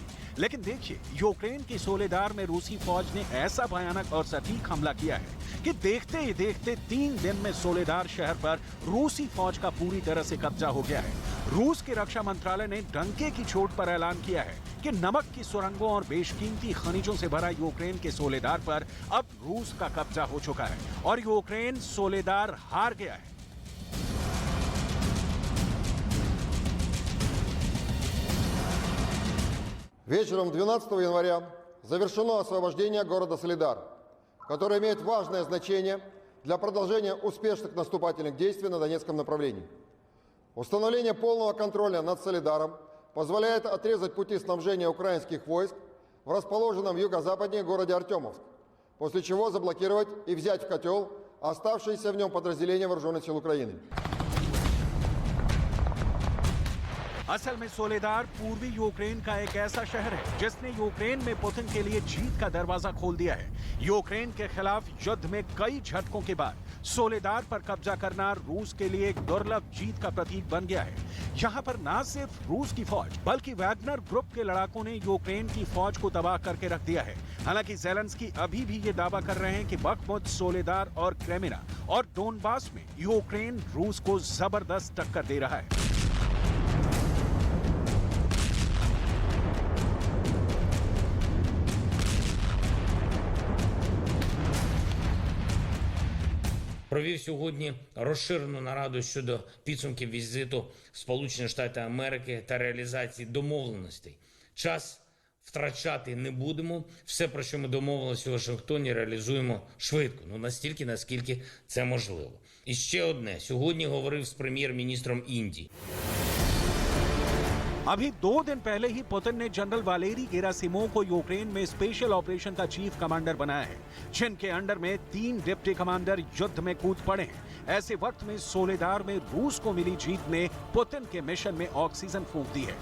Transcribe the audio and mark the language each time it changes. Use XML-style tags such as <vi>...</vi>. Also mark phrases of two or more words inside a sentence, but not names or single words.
<hi>लेकिन देखिए, यूक्रेन की सोलेदार में रूसी फौज ने ऐसा भयानक और सटीक हमला किया है कि देखते ही देखते 3 दिन में सोलेदार शहर पर रूसी फौज का पूरी तरह से कब्जा हो गया है। रूस के रक्षा मंत्रालय ने डंके की चोट पर ऐलान किया है कि नमक की सुरंगों और बेशकीमती खनिजों से भरा यूक्रेन के सोलेदार पर अब रूस का कब्जा हो चुका है और यूक्रेन सोलेदार हार गया है।</hi> <ru>Вечером 12 января завершено освобождение города Солидар, который имеет важное значение для продолжения успешных наступательных действий на Донецком направлении. Установление полного контроля над Солидаром позволяет отрезать пути снабжения украинских войск в расположенном юго-западнее городе Артемовск, после чего заблокировать и взять в котел оставшиеся в нем подразделения вооруженных сил Украины.</ru> <hi>असल में सोलेदार पूर्वी यूक्रेन का एक ऐसा शहर है जिसने यूक्रेन में पुतिन के लिए जीत का दरवाजा खोल दिया है। यूक्रेन के खिलाफ युद्ध में कई झटकों के बाद सोलेदार पर कब्जा करना रूस के लिए एक दुर्लभ जीत का प्रतीक बन गया है। यहाँ पर न सिर्फ रूस की फौज बल्कि वैगनर ग्रुप के लड़ाकों ने यूक्रेन की फौज को तबाह करके रख दिया है। हालांकि ज़ेलेंस्की अभी भी ये दावा कर रहे हैं कि बखमुत, सोलेदार और क्रेमिना और डोनबास में यूक्रेन रूस को जबरदस्त टक्कर दे रहा है।</hi> <uk>Провів сьогодні розширену нараду щодо підсумків візиту в Сполучені Штати Америки та реалізації домовленостей. Час втрачати не будемо. Все, про що ми домовилися у Вашингтоні, реалізуємо швидко. Настільки, наскільки це можливо. І ще одне. Сьогодні говорив з прем'єр-міністром Індії.</uk> <hi>अभी 2 दिन पहले ही पुतिन ने जनरल वालेरी गेरासिमोव को यूक्रेन में</hi> <en>special operation</en> <hi>का</hi> <en>chief commander</en> <hi>बनाया है, जिनके अंडर में 3</hi> <en>deputy commander</en> <hi>युद्ध में कूद पड़े हैं। ऐसे वक्त में सोलेदार में रूस को मिली जीत ने पुतिन के मिशन में ऑक्सीजन फूंक दी है।</hi>